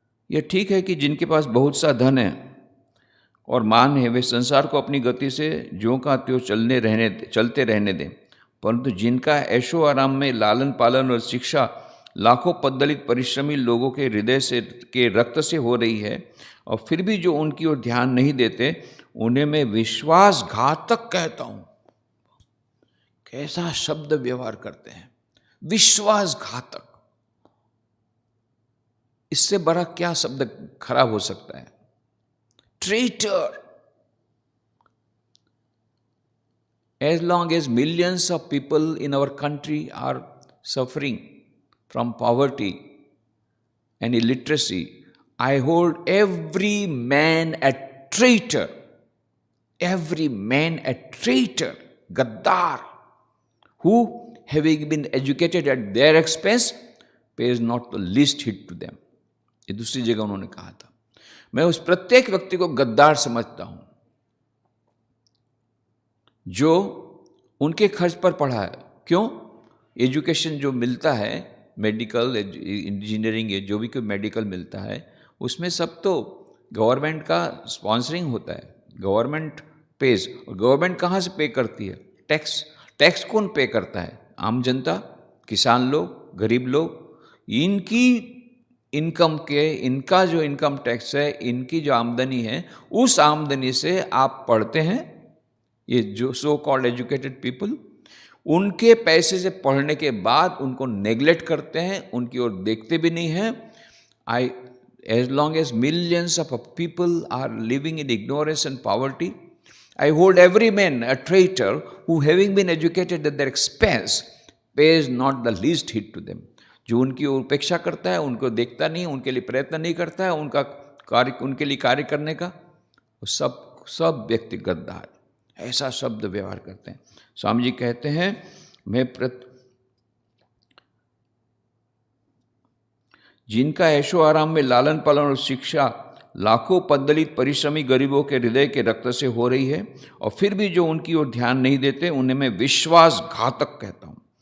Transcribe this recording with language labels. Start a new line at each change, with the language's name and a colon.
Hindi: यह ठीक है कि जिनके पास बहुत सा धन है और मान है, वे संसार को अपनी गति से ज्यों का त्यों चलते रहने दें, परंतु जिनका ऐशो आराम में लालन पालन और शिक्षा लाखों पद्दलित परिश्रमी लोगों के हृदय से के रक्त से हो रही है, और फिर भी जो उनकी ओर ध्यान नहीं देते, उन्हें मैं विश्वासघातक कहता हूं। कैसा शब्द व्यवहार करते हैं, विश्वासघातक। इससे बड़ा क्या शब्द खराब हो सकता है?
English: Traitor. As long as millions of people in our country are suffering from poverty and illiteracy, I hold every man a traitor. Every man a traitor, gaddar, who, having been educated at their expense, pays not the least heed to them.
Hindi: ये दूसरी जगह उन्होंने कहा था। मैं उस प्रत्येक व्यक्ति को गद्दार समझता हूं जो उनके खर्च पर पढ़ा है। क्यों? एजुकेशन जो मिलता है, मेडिकल इंजीनियरिंग, जो भी कोई मेडिकल मिलता है, उसमें सब तो गवर्नमेंट का स्पॉन्सरिंग होता है, गवर्नमेंट पेज। और गवर्नमेंट कहाँ से पे करती है? टैक्स। टैक्स कौन पे करता है? आम जनता, किसान लोग, गरीब लोग। इनकी इनकम के, इनका जो इनकम टैक्स है, इनकी जो आमदनी है, उस आमदनी से आप पढ़ते हैं। ये जो सो कॉल्ड एजुकेटेड पीपल, उनके पैसे से पढ़ने के बाद उनको नेग्लेक्ट करते हैं, उनकी ओर देखते भी नहीं हैं।
English: As long as millions of people are living in ignorance and poverty, I hold every man a traitor who, having been educated at their expense, pays not the least heed to them.
Hindi: जो उनकी उपेक्षा करता है, उनको देखता नहीं, उनके लिए प्रयत्न नहीं करता है, उनका कार्य, उनके लिए कार्य करने का, सब व्यक्ति गद्दार, ऐसा शब्द व्यवहार करते हैं। स्वामी जी कहते हैं, मैं जिनका ऐशो आराम में लालन पालन और शिक्षा लाखों पद्दलित परिश्रमी गरीबों के हृदय के रक्त से हो रही है, और फिर भी जो उनकी ओर ध्यान नहीं देते, उन्हें मैं विश्वासघातक कहता हूं।